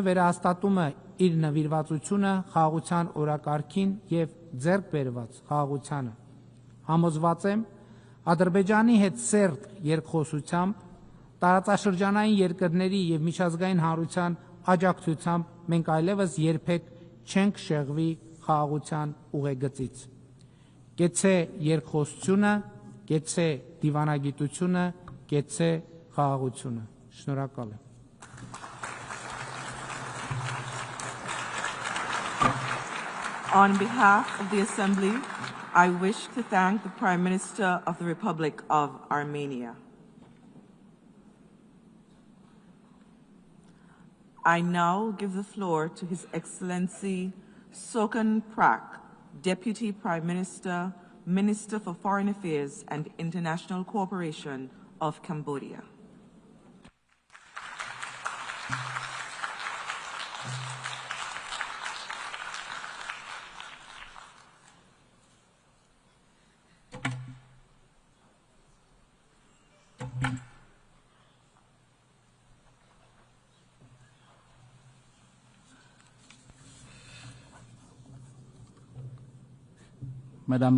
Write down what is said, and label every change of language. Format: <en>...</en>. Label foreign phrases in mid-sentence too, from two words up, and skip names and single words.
<hy>վերահաստատում է իր նվիրվածությունը խաղաղության օրակարգին եւ ձեռք բերված խաղաղությանը։ Համոզված եմ, Ադրբեջանի հետ սերտ երկխոսությամբ, տարածաշրջանային երկրների եւ միջազգային հանրության աջակցությամբ մենք այլևս երբեք չենք շեղվի խաղաղության ուղեգծից։ Կեցե երկխոսությունը, կեցե դիվանագիտությունը, կեցե խաղաղությունը։ Շնորհակալ եմ։</hy> <en>On behalf of the Assembly, I wish to thank the Prime Minister of the Republic of Armenia. I now give the floor to His Excellency Sokhonn Prak, Deputy Prime Minister, Minister for Foreign Affairs and International Cooperation of Cambodia.</en> <fr>Madame la</fr>